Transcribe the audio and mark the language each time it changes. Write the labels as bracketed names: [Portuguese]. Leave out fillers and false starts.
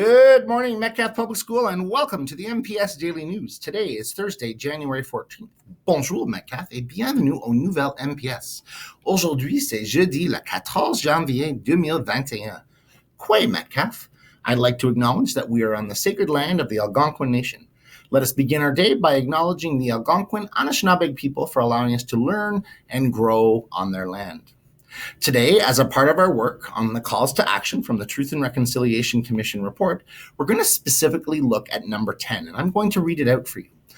[English] Good morning, Metcalfe Public School, and welcome to the MPS Daily News. Today is Thursday, January 14th. [French] Bonjour, Metcalfe, et bienvenue aux nouvelles MPS. Aujourd'hui, c'est jeudi, le 14 janvier 2021. Quoi, Metcalfe? [English] I'd like to acknowledge that we are on the sacred land of the Algonquin Nation. Let us begin our day by acknowledging the Algonquin Anishinaabe people for allowing us to learn and grow on their land. Today, as a part of our work on the calls to action from the Truth and Reconciliation Commission report, we're going to specifically look at number 10, and I'm going to read it out for you.